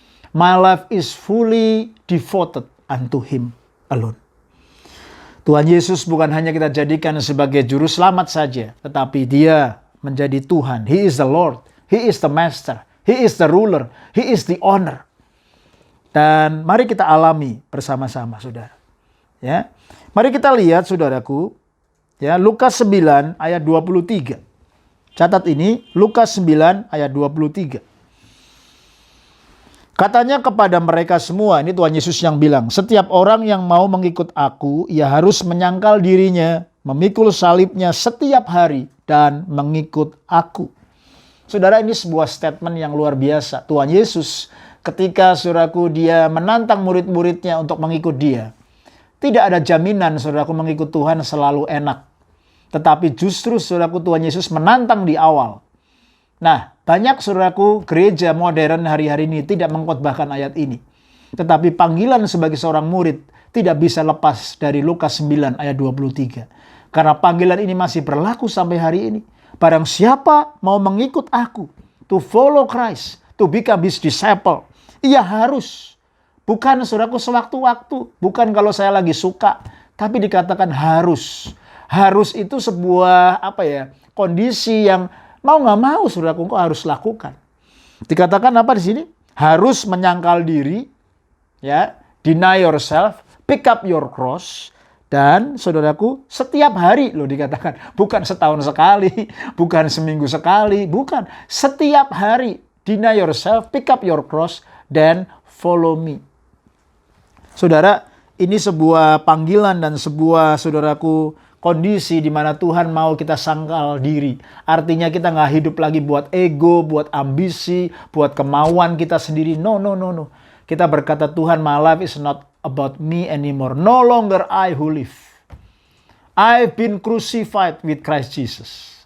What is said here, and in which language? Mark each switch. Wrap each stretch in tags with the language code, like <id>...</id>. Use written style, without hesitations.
<en>My life is fully devoted unto Him alone.</en> <id>Tuhan Yesus bukan hanya kita jadikan sebagai juru selamat saja, tetapi Dia menjadi Tuhan.</id> <en>He is the Lord, He is the master, He is the ruler, He is the owner.</en> <id>Dan mari kita alami bersama-sama, saudara. Ya, mari kita lihat, saudaraku, ya, Lukas 9 ayat 23. Catat ini, Lukas 9 ayat 23. Katanya kepada mereka semua, ini Tuhan Yesus yang bilang, setiap orang yang mau mengikut aku, ia harus menyangkal dirinya, memikul salibnya setiap hari, dan mengikut aku. Saudara, ini sebuah statement yang luar biasa. Tuhan Yesus ketika saudaraku dia menantang murid-muridnya untuk mengikut dia. Tidak ada jaminan saudaraku mengikut Tuhan selalu enak. Tetapi justru saudaraku Tuhan Yesus menantang di awal. Nah, banyak saudaraku gereja modern hari-hari ini tidak mengkhotbahkan ayat ini. Tetapi panggilan sebagai seorang murid tidak bisa lepas dari Lukas 9 ayat 23. Karena panggilan ini masih berlaku sampai hari ini. Barang siapa mau mengikut aku,</id> <en>to follow Christ, to become his disciple,</en> <id>ia harus. Bukan saudaraku sewaktu-waktu, bukan kalau saya lagi suka, tapi dikatakan harus. Harus itu sebuah kondisi yang mau nggak mau saudaraku engkau harus lakukan. Dikatakan apa di sini? Harus menyangkal diri, ya,</id> <en>deny yourself, pick up your cross,</en> <id>dan saudaraku setiap hari loh dikatakan. Bukan setahun sekali, bukan seminggu sekali, bukan. Setiap hari</id> <en>deny yourself, pick up your cross,</en> <id>dan</id> <en>follow me.</en> <id>Saudara, ini sebuah panggilan dan sebuah saudaraku kondisi di mana Tuhan mau kita sangkal diri. Artinya kita nggak hidup lagi buat ego, buat ambisi, buat kemauan kita sendiri.</id> <en>No.</en> <id>Kita berkata, Tuhan,</id> <en>my life is not about me anymore. No longer I who live. I've been crucified with Christ Jesus.</en>